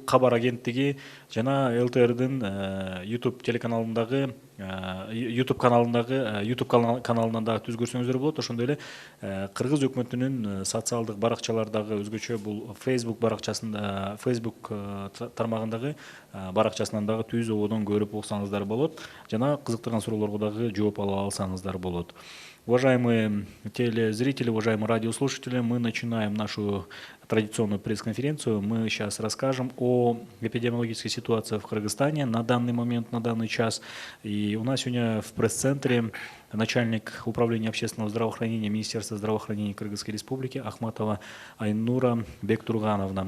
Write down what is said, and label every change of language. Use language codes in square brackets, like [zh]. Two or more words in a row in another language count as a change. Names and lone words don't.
[ky] кабар агенттиги жана ЛТРдин YouTube телеканалындагы YouTube каналынан дагы түз көрсөңүздөр болот. Ошондой эле Кыргыз өкмөтүнүн социалдык баракчалардагы өзгөчө бул Facebook баракчасында, Facebook тармагындагы баракчасынан дагы түз ободон көрүп оксаңыздар болот. Жана кызыктырган суроолорго дагы жооп ала алсаңыздар болот. [ru] Уважаемые телезрители, уважаемые радиослушатели, мы начинаем нашу традиционную пресс-конференцию. Мы сейчас расскажем о эпидемиологической ситуации в Кыргызстане на данный момент, на данный час. И у нас сегодня в пресс-центре начальник управления общественного здравоохранения Министерства здравоохранения Кыргызской Республики Ахматова Айнура Бектургановна.